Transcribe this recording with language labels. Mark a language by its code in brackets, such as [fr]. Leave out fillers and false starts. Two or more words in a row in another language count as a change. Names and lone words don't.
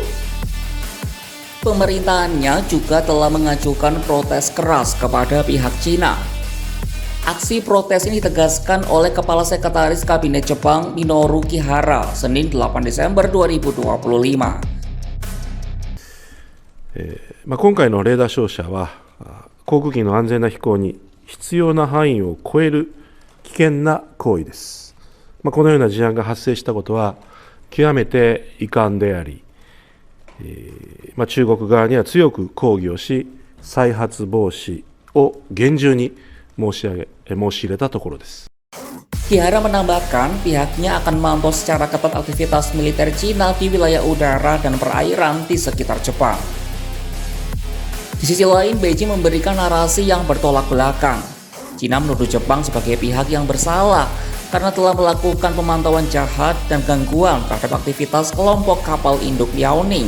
[id] Pemerintahannya juga telah mengajukan protes keras kepada pihak Cina. Aksi protes ini ditegaskan oleh Kepala Sekretaris Kabinet Jepang Minoru Kihara Senin 8 Desember 2025. [ja] 今回のレーダー照射は航空機の安全な飛行に必要な範囲を超える危険な行為です。このような事案が発生したことは極めて遺憾であり、中国側には強く抗議をし、再発防止を厳重に申し入れたところです。 [id] Kihara menambahkan pihaknya akan memantau secara ketat aktivitas militer Cina di wilayah udara dan perairan di sekitar Jepang. Di sisi lain, Beijing memberikan narasi yang bertolak belakang. Cina menuduh Jepang sebagai pihak yang bersalah karena telah melakukan pemantauan jahat dan gangguan terhadap aktivitas kelompok kapal induk Liaoning.